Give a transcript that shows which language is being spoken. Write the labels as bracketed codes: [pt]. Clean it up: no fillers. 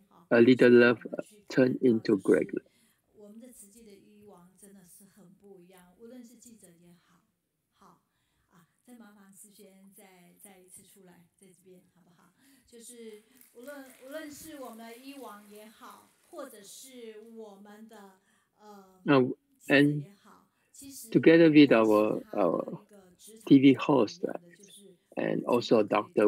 [en] A little love turned into great love. [zh] 我们的慈济的医王真的是很不一样，无论是记者也好，再麻烦思轩再一次出来，在这边好不好？就是无论是我们的医王也好，或者是我们的 [en] and together with our TV host and also Dr.